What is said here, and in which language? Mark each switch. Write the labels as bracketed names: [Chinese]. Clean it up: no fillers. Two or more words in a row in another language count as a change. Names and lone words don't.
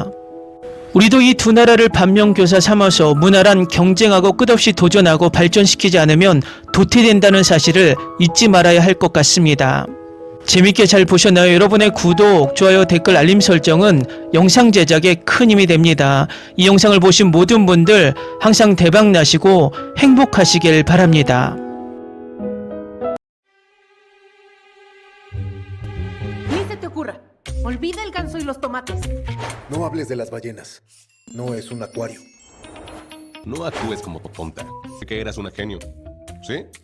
[Korean] 우리도 이 두 나라를 반면교사 삼아서 문화란 경쟁하고 끝없이 도전하고 발전시키지 않으면 도태된다는 사실을 잊지 말아야 할 것 같습니다. 재밌게 잘 보셨나요? 여러분의 구독, 좋아요, 댓글, 알림 설정은 영상 제작에 큰 힘이 됩니다. 이 영상을 보신 모든 분들 항상 대박 나시고 행복하시길 바랍니다. [Spanish] Ni se te ocurra. Olvida el ganso y los tomates. No hables de las ballenas. No es un acuario. No actúes como tonta. Que eras una genio. ¿Sí?